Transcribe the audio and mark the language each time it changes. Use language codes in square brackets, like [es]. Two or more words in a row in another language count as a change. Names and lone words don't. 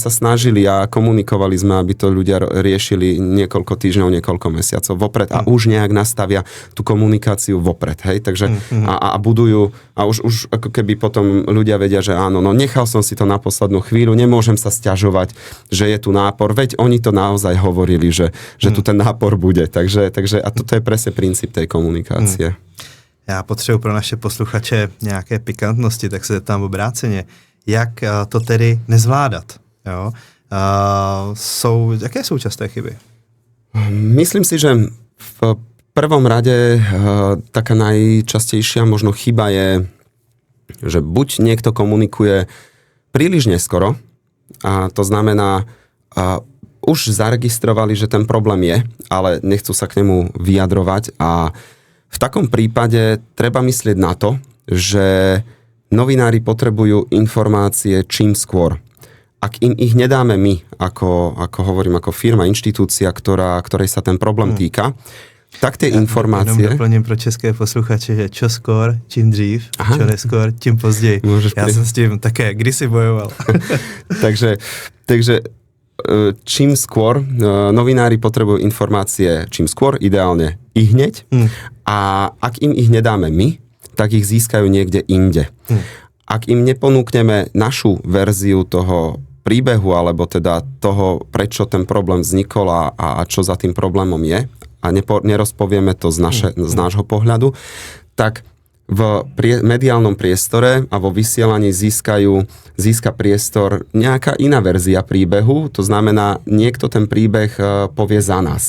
[sk] snažili a komunikovali sme, aby to ľudia riešili niekoľko týždňov, niekoľko mesiacov vopred a už nejak nastavia tú komunikáciu vopred, hej, takže a budujú a už ako keby potom ľudia vedia, že áno, no nechal som si to na poslednú chvíľu, nemôžem sa sťažovať, že je tu nápor, veď oni to naozaj hovorili, že tu ten nápor bude, takže a toto je presne princíp tej komunikácie. [cs] Já potřebuji pro naše posluchače nějaké pikantnosti, tak se zeptám obráceně. Jak to tedy nezvládat? Jo? Jaké jsou časté chyby? [sk] Myslím si, že v prvom rade taká najčastejšia možno chyba je, že buď niekto komunikuje príliš neskoro, a to znamená, už zaregistrovali, že ten problém je, ale nechcú sa k nemu vyjadrovať a v takom prípade treba myslieť na to, že novinári potrebujú informácie čím skôr. Ak im ich nedáme my, ako hovorím, ako firma, inštitúcia, ktorej sa ten problém týka, tak tie informácie... [cs] Jenom doplním pro české posluchače, že [sk] čo skôr, [cs] čím dřív, [sk] čo neskôr, [cs] tím později. Já jsem s tím také kdysi bojoval. [sk] takže čím skôr, novinári potrebujú informácie čím skôr, ideálne i hneď. A ak im ich nedáme my, tak ich získajú niekde inde. Ak im neponúkneme našu verziu toho príbehu, alebo teda toho, prečo ten problém vznikol a čo za tým problémom je, a nerozpovieme to z nášho pohľadu, tak v mediálnom priestore a vo vysielaní získa priestor nejaká iná verzia príbehu, to znamená, niekto ten príbeh povie za nás.